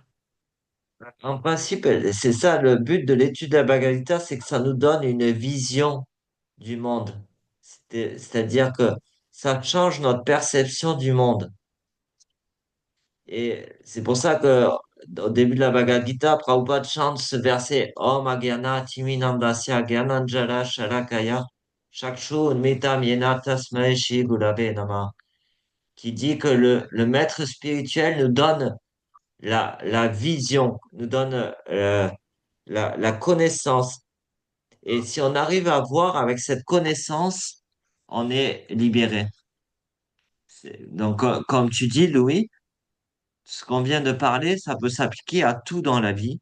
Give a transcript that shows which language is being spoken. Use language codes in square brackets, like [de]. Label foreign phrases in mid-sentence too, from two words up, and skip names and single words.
[fr] En principe, c'est ça le but de l'étude de la Bhagavad Gita, c'est que ça nous donne une vision du monde. C'est-à-dire que ça change notre perception du monde. Et c'est pour ça que au début de la Bhagavad Gita, Prabhupada chante ce verset [sa] ॐ अज्ञान तिमिनन्दस्य ज्ञानाञ्जल शलाकया चक्षु उन्मितम् येन तस्मै श्री गुरवे नमः, [fr] qui dit que le maître spirituel nous donne la vision, nous donne la connaissance. Et si on arrive à voir avec cette connaissance, on est libéré. Donc, comme tu dis, Louis, ce qu'on vient de parler, ça peut s'appliquer à tout dans la vie.